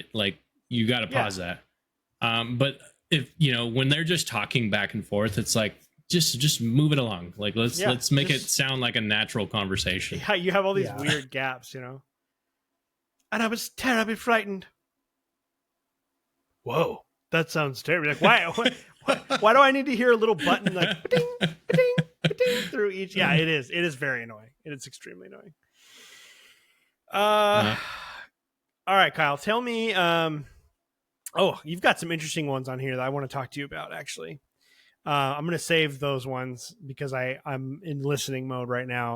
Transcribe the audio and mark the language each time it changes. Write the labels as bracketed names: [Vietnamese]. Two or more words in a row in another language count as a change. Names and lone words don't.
[English] Like you got to pause that. But if when they're just talking back and forth, it's like just move it along. Like let's make it sound like a natural conversation. Yeah, you have all these weird gaps, And I was terribly frightened. Whoa, that sounds terrible. Like why do I need to hear a little button like ba-ding, ba-ding, ba-ding, through each? Yeah, it is. It is very annoying. It is extremely annoying. All right, Kyle, tell me. You've got some interesting ones on here that I want to talk to you about. Actually, I'm going to save those ones because I'm in listening mode right now.